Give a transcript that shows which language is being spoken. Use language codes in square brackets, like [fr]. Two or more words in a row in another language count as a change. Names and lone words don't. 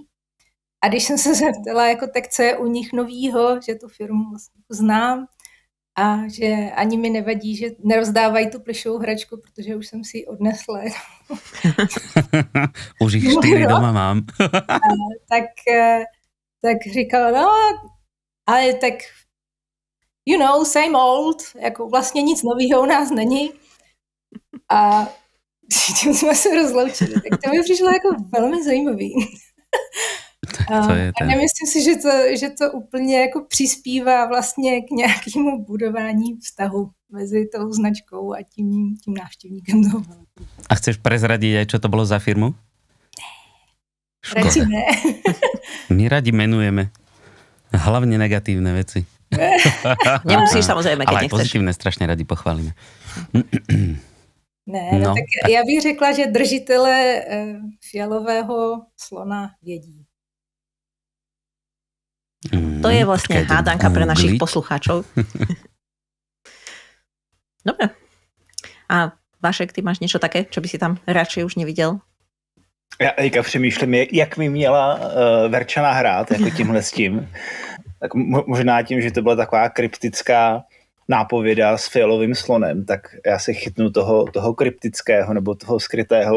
[cs] A když jsem se zeptala, jako, tak co je u nich novýho, že tu firmu vlastně znám a že ani mi nevadí, že nerozdávají tu plišovou hračku, protože už jsem si ji odnesla. Už jich 4 doma mám. Tak říkala, no, ale tak, [en] you know, same old, [cs] jako vlastně nic nového u nás není. A tím jsme se rozloučili. Tak to mi přišlo jako velmi zajímavý. A nemyslím si, že to úplně jako přispívá vlastně k nějakému budování vztahu mezi tou značkou a tím návštěvníkem toho. [sk] A chceš prezradiť aj, čo to bolo za firmu? [cs] Radši ne. [sk] My radi menujeme. Hlavne negatívne veci. Nemusíš samozrejme, keď ale nechceš. Ale pozitívne strašne radi pochválime. [cs] Ne, no, tak já bych řekla, že držitele fialového slona vědí. [sk] To je vlastne hádanka pre našich poslucháčov. Dobre. A Vašek, ty máš niečo také, čo by si tam radšej už neviděl? [cs] Já teďka přemýšlím, jak mi měla Verčana hrát, jako tímhle s tím. Tak možná tím, že to byla taková kryptická nápověda s fialovým slonem, tak já se chytnu toho kryptického nebo toho skrytého.